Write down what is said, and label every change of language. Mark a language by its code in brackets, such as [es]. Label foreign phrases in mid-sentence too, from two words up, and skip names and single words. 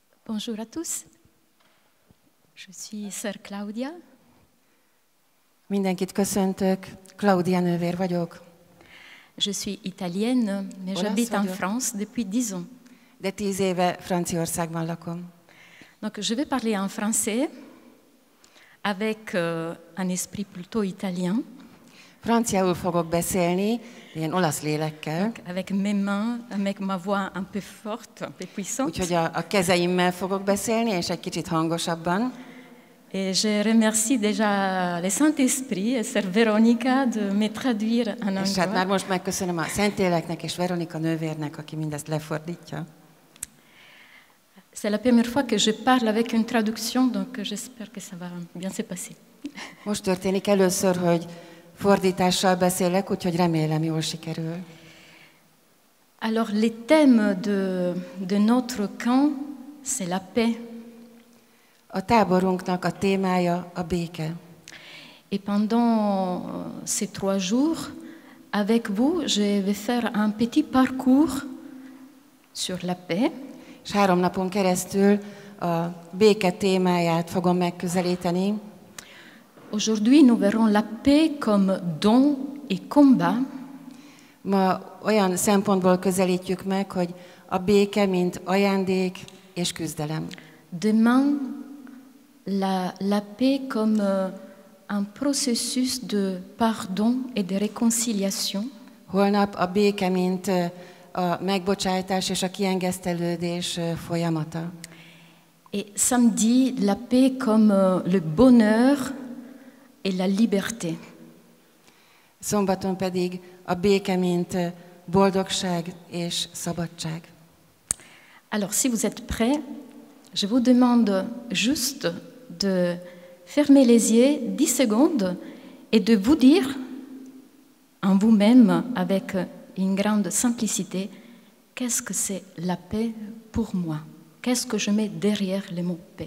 [fr] Bonjour à tous. Je suis sœur Claudia. [hu] Mindenkit köszöntök, Claudia nővér vagyok. [fr] Je suis italienne, mais j'habite en France depuis 10 ans. [hu] De 10 éve Franciaországban lakom. [fr] Donc je vais parler en français avec un esprit plutôt italien. [hu] Franciául fogok beszélni, ilyen olasz lélekkel. [fr] Avec mes mains, avec ma voix un peu forte, un peu puissante. [hu] Úgyhogy a kezeimmel fogok beszélni, és egy kicsit hangosabban. [fr] Et je remercie déjà le Saint-Esprit et sœur Véronica de me traduire en anglais. [hu] És hát már most megköszönöm a Szentléleknek és Veronika nővérnek, aki mindezt lefordítja. [fr] C'est la première fois que je parle avec une traduction, donc j'espère que ça va bien se passer. [hu] Most történik először, hogy fordítással beszélek, úgyhogy remélem jól sikerül. [fr] Alors, les thèmes de notre camp, c'est la paix. [hu] A táborunknak a témája a béke. [fr] Et pendant ces 3 jours, avec vous, je vais faire un petit parcours sur la paix. [hu] És 3 napon keresztül a béke témáját fogom megközelíteni. [fr] Aujourd'hui, nous verrons la paix comme don et combat. [hu] Ma olyan szempontból közelítjük meg, hogy a béke, mint ajándék és küzdelem. [fr] Demain, la paix comme un processus de pardon et de réconciliation. [hu] Holnap a béke, mint a megbocsátás és a kiengesztelődés folyamata. [fr] Et samedi, la paix comme le bonheur et la liberté. [hu] Szombaton pedig a béke, mint boldogság és szabadság. [fr] Alors, si vous êtes prêts, je vous demande juste de fermer les yeux 10 secondes et de vous dire en vous-même, avec une grande simplicité, qu'est-ce que c'est la paix pour moi? Qu'est-ce que je mets derrière le mot paix?